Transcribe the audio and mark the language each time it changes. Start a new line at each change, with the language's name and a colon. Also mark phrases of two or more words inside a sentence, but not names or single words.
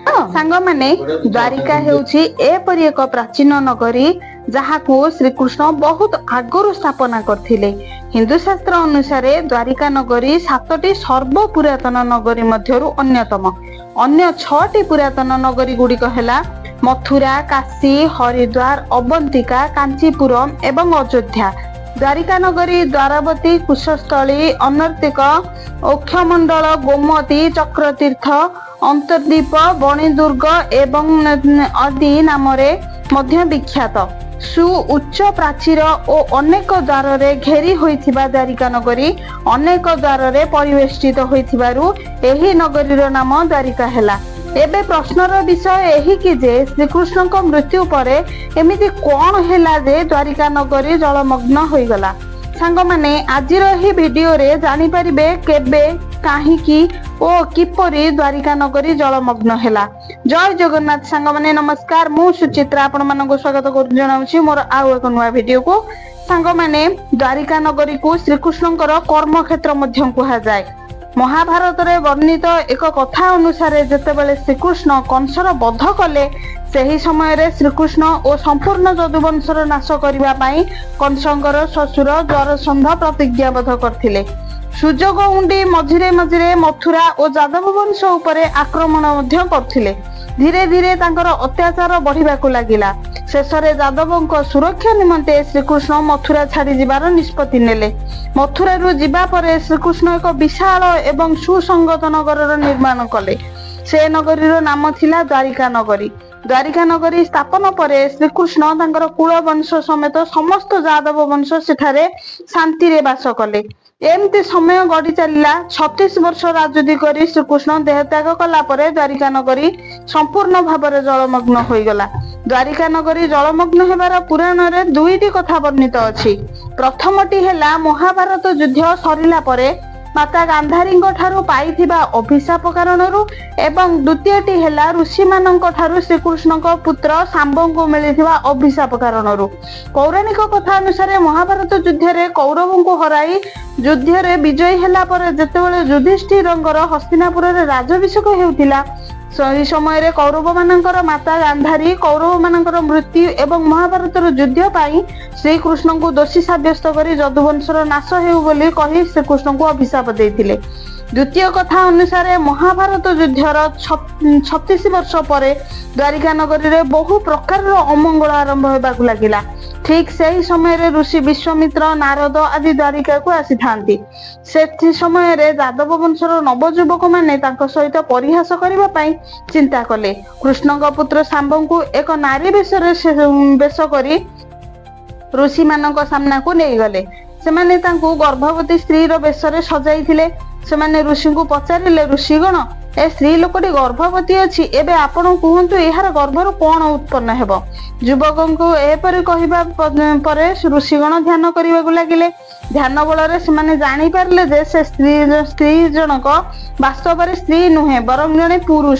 Odia: ସାଙ୍ଗ ମାନେ ଦ୍ୱାରିକା ହେଉଛି ଏପରି ଏକ ପ୍ରାଚୀନ ନଗରୀ ଯାହାକୁ ଶ୍ରୀକୃଷ୍ଣ ବହୁତ ଆଗରୁ ସ୍ଥାପନା କରିଥିଲେ। ହିନ୍ଦୁ ଶାସ୍ତ୍ର ଅନୁସାରେ ଦ୍ୱାରିକା ନଗରୀ 7ଟି ସର୍ବ ପୁରାତନ ନଗରୀ ମଧ୍ୟରୁ ଅନ୍ୟତମ। ଅନ୍ୟ 6ଟି ପୁରାତନ ନଗରୀ ଗୁଡ଼ିକ ହେଲା ମଥୁରା, କାଶୀ, ହରିଦ୍ୱାର, ଅବନ୍ତିକା, କାଞ୍ଚୀପୁରମ ଏବଂ ଅଯୋଧ୍ୟା। ଦ୍ୱାରିକା ନଗରୀ ଦ୍ୱାରାବତୀ, କୁଶସ୍ଥଳୀ, ଅନର୍ତ୍ତିକ, ଓକ୍ଷମଣ୍ଡଳ, ଗୋମତୀ, ଚକ୍ରତୀର୍ଥ, ଅନ୍ତର୍ଦ୍ୱୀପ, ବଣୀଦୁର୍ଗ ଏବଂ ଆଦି ନାମ ମଧ୍ୟ ବିଖ୍ୟାତ। ସୁ ଉଚ୍ଚ ପ୍ରାଚୀର ଓ ଅନେକ ଦ୍ୱାର ରେ ଘେରି ହୋଇଥିବା ଦ୍ୱାରିକା ନଗରୀ ଅନେକ ଦ୍ୱାର ରେ ପରିବେଷ୍ଟିତ ହୋଇଥିବାରୁ ଏହି ନଗରୀର ନାମ ଦ୍ୱାରିକା ହେଲା। ଏବେ ପ୍ରଶ୍ନର ବିଷୟ ଏହି କି ଯେ ଶ୍ରୀକୃଷ୍ଣଙ୍କ ମୃତ୍ୟୁ ପରେ ଏମିତି କଣ ହେଲା ଯେ ଦ୍ୱାରିକା ନଗରୀ ଜଳମଗ୍ନ ହୋଇ ଗଲା। ସାଙ୍ଗ ମାନେ ଆଜିର ଏହି ଭିଡିଓ ରେ ଜାଣି ପାରିବେ କେବେ କାହିଁକି ଓ କିପରି ଦ୍ୱାରିକା ନଗରୀ ଜଳମଗ୍ନ ହେଲା। ଜୟ ଜଗନ୍ନାଥ ସାଙ୍ଗ ମାନେ ନମସ୍କାର, ମୁଁ ସୁଚିତ୍ରା ଆପଣ ମାନଙ୍କୁ ସ୍ୱାଗତ କରୁ ଜଣାଉଛି ମୋର ଆଉ ଏକ ନୂଆ ଭିଡିଓ କୁ। ସାଙ୍ଗ ମାନେ ଦ୍ୱାରିକା ନଗରୀ କୁ ଶ୍ରୀକୃଷ୍ଣଙ୍କର କର୍ମ କ୍ଷେତ୍ର ମଧ୍ୟ କୁହା ଯାଏ। ମହାଭାରତ ରେ ବର୍ଣ୍ଣିତ ଏକ କଥା ଅନୁସାରେ ଯେତେବେଳେ ଶ୍ରୀକୃଷ୍ଣ କଂସର ବଧ କଲେ ସେହି ସମୟ ରେ ଶ୍ରୀକୃଷ୍ଣ ଓ ସମ୍ପୂର୍ଣ୍ଣ ଯଦୁବଂଶର ନାଶ କରିବା ପାଇଁ କଂସଙ୍କର ଶ୍ୱଶୁର ଜରାସନ୍ଧ ପ୍ରତିଜ୍ଞାବଦ୍ଧ କରିଥିଲେ। ସୁଯୋଗ ଖୋଜି ମଝିରେ ମଝିରେ ମଥୁରା ଓ ଯାଦବ ବଂଶ ଉପରେ ଆକ୍ରମଣ ମଧ୍ୟ କରିଥିଲେ। ଧୀରେ ଧୀରେ ତାଙ୍କର ଅତ୍ୟାଚାର ବଢ଼ିବାକୁ ଲାଗିଲା। ଶେଷରେ ଯାଦବଙ୍କ ସୁରକ୍ଷା ନିମନ୍ତେ ଶ୍ରୀକୃଷ୍ଣ ମଥୁରା ଛାଡ଼ି ଯିବାର ନିଷ୍ପତ୍ତି ନେଲେ। ମଥୁରା ରୁ ଯିବା ପରେ ଶ୍ରୀକୃଷ୍ଣ ଏକ ବିଶାଳ ଏବଂ ସୁସଙ୍ଗତ ନଗରର ନିର୍ମାଣ କଲେ। ସେ ନଗରୀର ନାମ ଥିଲା ଦ୍ୱାରିକା ନଗରୀ। ଦ୍ୱାରିକା ନଗରୀ ସ୍ଥାପନ ପରେ ଶ୍ରୀକୃଷ୍ଣ ତାଙ୍କର କୁଳ ବଂଶ ସମେତ ସମସ୍ତ ଯାଦବ ବଂଶ ସେଠାରେ ଶାନ୍ତି ରେ ବାସ କଲେ। ଏମିତି ସମୟ ଗଡ଼ି ଚାଲିଲା। 36 ବର୍ଷ ରାଜୁତି କରି ଶ୍ରୀକୃଷ୍ଣ ଦେହତ୍ୟାଗ କଲା ପରେ ଦ୍ୱାରିକା ନଗରୀ ସମ୍ପୂର୍ଣ୍ଣ ଭାବରେ ଜଳମଗ୍ନ ହୋଇ ଗଲା। ଦ୍ୱାରିକା ନଗରୀ ଜଳମଗ୍ନ ହେବାର ପୁରାଣ ରେ ଦୁଇଟି କଥା ବର୍ଣ୍ଣିତ ଅଛି। ପ୍ରଥମଟି ହେଲା ମହାଭାରତ ଯୁଦ୍ଧ ସରିଲା ପରେ ମାତା ଗାନ୍ଧାରୀ ଠାରୁ ପାଇଥିବା ଅଭିଶାପ କାରଣରୁ ଏବଂ ଦ୍ୱିତୀୟଟି ହେଲା ଋଷି ମାନଙ୍କ ଠାରୁ ଶ୍ରୀକୃଷ୍ଣ ପୁତ୍ର ସାମ୍ବ କୁ ମିଳିଥିବା ଅଭିଶାପ କାରଣରୁ। ପୌରାଣିକ କଥା ଅନୁସାରେ ମହାଭାରତ ଯୁଦ୍ଧ ରେ କୌରବଙ୍କୁ ହରାଇ ଯୁଦ୍ଧ ରେ ବିଜୟୀ ହେଲା ପରେ ଯେତେବେଳେ ଯୁଧିଷ୍ଠିରଙ୍କର ହସ୍ତିନାପୁର ରେ ରାଜ୍ୟାଭିଷେକ ହେଉଥିଲା ସେହି ସମୟ ରେ କୌରବ ମାନଙ୍କର ମାତା ଗାନ୍ଧାରୀ କୌରବ ମାନଙ୍କର ମୃତ୍ୟୁ ଏବଂ ମହାଭାରତର ଯୁଦ୍ଧ ପାଇଁ ଶ୍ରୀକୃଷ୍ଣ କୁ ଦୋଷୀ ସାବ୍ୟସ୍ତ କରି ଯଦୁବଂଶର ନାଶ ହେଉ ବୋଲି କହି ଶ୍ରୀକୃଷ୍ଣ କୁ ଅଭିଶାପ ଦେଇଥିଲେ। ଦ୍ୱିତୀୟ କଥା ଅନୁସାରେ ମହାଭାରତ ଯୁଦ୍ଧର 36 ବର୍ଷ ପରେ ଦ୍ୱାରିକା ନଗରୀ ରେ ବହୁ ପ୍ରକାର ଅମଙ୍ଗଳ ଆରମ୍ଭ ହେବାକୁ ଲାଗିଲା। ଠିକ ସେହି ସମୟ ରେ ଋଷି ବିଶ୍ୱାମିତ୍ର, ନାରଦ ଆଦି ଦ୍ୱାରିକା କୁ ଆସିଥାନ୍ତି। ସେ ସମୟ ରେ ଯାଦବ ବଂଶର ନବଯୁବକ ମାନେ ତାଙ୍କ ସହିତ ପରିହାସ କରିବା ପାଇଁ ଚିନ୍ତା କଲେ। କୃଷ୍ଣଙ୍କ ପୁତ୍ର ସାମ୍ବ କୁ ଏକ ନାରୀ ବେଶ କରି ଋଷି ମାନଙ୍କ ସାମ୍ନା କୁ ନେଇ ଗଲେ। ସେମାନେ ତାଙ୍କୁ ଗର୍ଭବତୀ ସ୍ତ୍ରୀ ର ବେଶରେ ସଜାଇଥିଲେ। ସେମାନେ ଋଷି ଙ୍କୁ ପଚାରିଲେ, ଋଷିଗଣ ଏ ସ୍ତ୍ରୀ ଲୋକଟି ଗର୍ଭବତୀ ଅଛି, ଏବେ ଆପଣ କହନ୍ତୁ ଏହାର ଗର୍ଭରୁ କଣ ଉତ୍ପନ୍ନ ହେବ। ଯୁବକଙ୍କୁ ଏପରି କହିବା ପରେ ଋଷିଗଣ ଧ୍ୟାନ କରିବାକୁ ଲାଗିଲେ। ଧ୍ୟାନ ବଳରେ ସେମାନେ ଜାଣି ପାରିଲେ ଯେ ସେ ସ୍ତ୍ରୀ ଜଣକ ବାସ୍ତବ ରେ ସ୍ତ୍ରୀ ନୁହେଁ ବରଂ ଜଣେ ପୁରୁଷ।